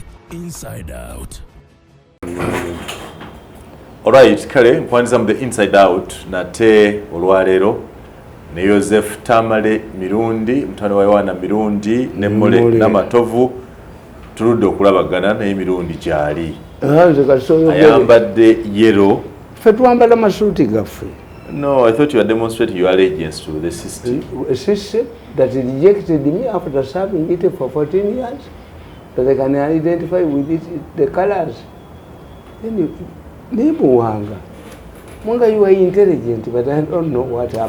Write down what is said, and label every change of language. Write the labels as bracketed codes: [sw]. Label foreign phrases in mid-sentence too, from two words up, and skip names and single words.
[en] Inside Out. Alright, [lg] kale mpwandiza mu the Inside Out nate olwaleero ne Joseph Tamale Mirundi mutano wa Yohana Mirundi ne Mole n'amatovu tuludde okulabagana naye Mirundi gyali ayambadde yellow. Ffe twambala masuuti gaffe. [en] No, I thought you were demonstrating your allegiance to the system. A system that rejected me after serving it for 14 years, that they can identify with it, the colors. Then Munga, you are intelligent, but I don't know what happened.